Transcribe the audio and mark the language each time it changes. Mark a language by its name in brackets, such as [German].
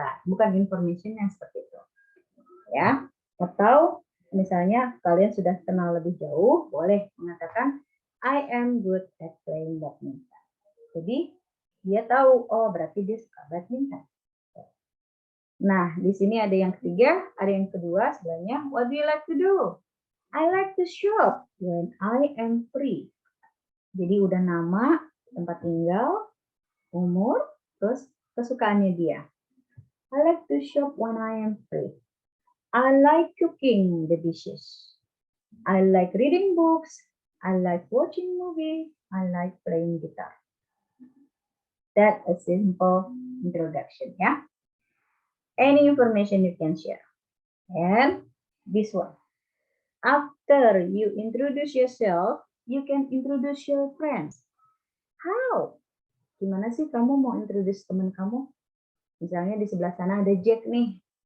[Indonesian] Bukan information yang seperti itu. Ya. Atau misalnya kalian sudah kenal lebih jauh, boleh mengatakan [English] I am good at playing badminton. [Indonesian] Jadi dia tahu, oh berarti dia suka badminton. Nah, di sini ada yang ketiga, ada yang kedua sebenarnya, [English] what do you like to do? I like to shop when I am free. [Indonesian] Jadi udah nama, tempat tinggal, umur, terus kesukaannya dia. [English] I like to shop when I am free. I like cooking the dishes. I like reading books. I like watching movie. I like playing guitar. That's a simple introduction, ya. Any information you can share. And this one. After you introduce yourself, you can introduce your friends. How? [Indonesian] Gimana sih kamu mau introduce teman kamu? Misalnya di sebelah sana ada Jack nih.